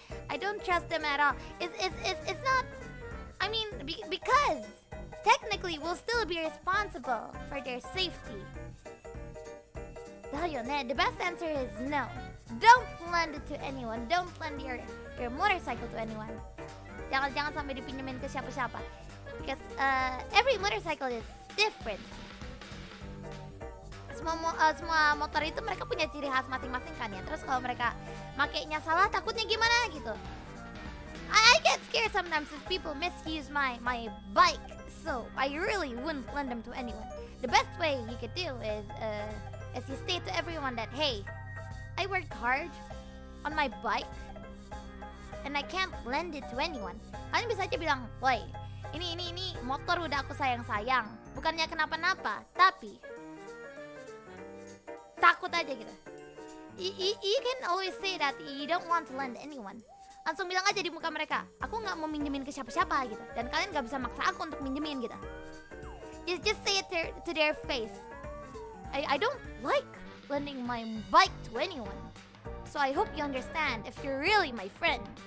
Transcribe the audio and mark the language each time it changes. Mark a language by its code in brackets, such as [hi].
[en] I don't trust them at all. It's not. I mean, because technically we'll still be responsible for their safety. The best answer is no. Don't lend it to anyone. Don't lend your motorcycle to anyone. [id] Jangan sampai dipinjemin ke siapa-siapa. [en] Because every motorcycle is different. [id] Semua motor itu mereka punya ciri khas masing-masing kan ya. Terus kalau mereka makainya salah, takutnya gimana gitu. [en] I get scared sometimes if people misuse my bike. So I really wouldn't lend them to anyone. The best way you could do is you say to everyone that, hey, I worked hard on my bike and I can't lend it to anyone. [id] Kalian bisa aja bilang, woi, ini motor udah aku sayang-sayang. Bukannya kenapa-napa, tapi takut aja gitu. [en] You can always say that you don't want to lend anyone. [id] Langsung bilang aja di muka mereka, aku nggak mau minjemin ke siapa-siapa gitu. Dan kalian nggak bisa maksa aku untuk minjemin gitu. [en] Just say it to their face. I don't like lending my bike to anyone. So I hope you understand if you're really my friend.